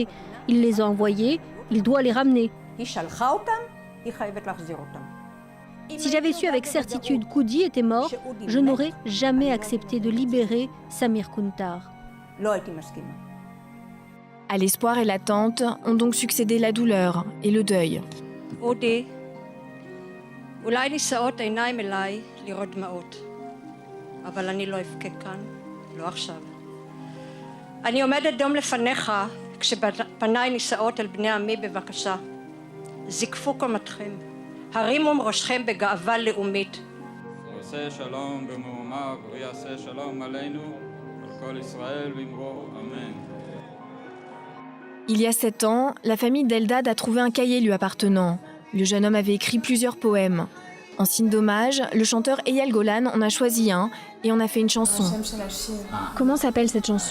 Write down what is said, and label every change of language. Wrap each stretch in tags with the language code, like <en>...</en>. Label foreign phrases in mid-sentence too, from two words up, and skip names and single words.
<fr>Il les a envoyés, il doit les ramener. Si j'avais su avec certitude qu'Udi était mort, je n'aurais jamais accepté de libérer Samir Kuntar. À l'espoir et l'attente ont donc succédé la douleur et le deuil.</fr> <he>אולי נישאות עיניים אליי לראות דמעות, אבל אני לא אבכה כאן, לא עכשיו. אני עומדת דום לפניך כשפניי נישאות אל בני עמי בבקשה. זקפו קומתכם, הרימו ראשכם בגאווה לאומית. יעשה שלום במרומיו ויעשה שלום עלינו על כל ישראל ואמרו אמן.</he> <fr>Il y a 7 ans, la famille d'Eldad a trouvé un cahier lui appartenant. Le jeune homme avait écrit plusieurs poèmes. En signe d'hommage, le chanteur Eyal Golan en a choisi un et en a fait une chanson. Comment s'appelle cette chanson ?</fr>